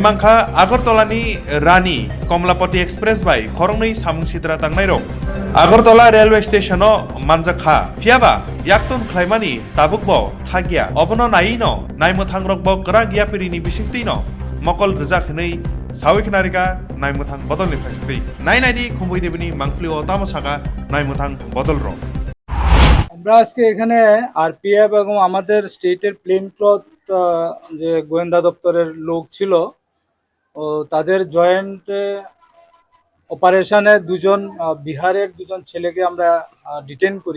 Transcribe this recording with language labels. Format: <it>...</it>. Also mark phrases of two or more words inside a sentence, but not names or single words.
<trp>mangkha Agartala ni Rani Komlapati Express bai khorongni samung sitra tangnai rok Agartala railway station o manjakha phiaba yakton khlaimani tabukbo thagia obono naino naimmuthang rokbo kra giapiri bisingtei no Mokol rizak hinai sawi kinarika naimmuthang bodol ni faistei nainadi খুম্বই দেবনি মাংফলি ও তামসাকা নাইমুথাং বদল র</trp> <bn>আমরা আজকে এখানে আরপিএফ এবং আমাদের স্টেটের</bn> <en>plain cloth</en> <bn>যে গোয়েন্দা দপ্তরের লোক ছিল ও তাদের</bn> <en>joint operation</en> <bn>দুজন বিহারের দুজন ছেলেকে আমরা ডিটেইন করি।</bn>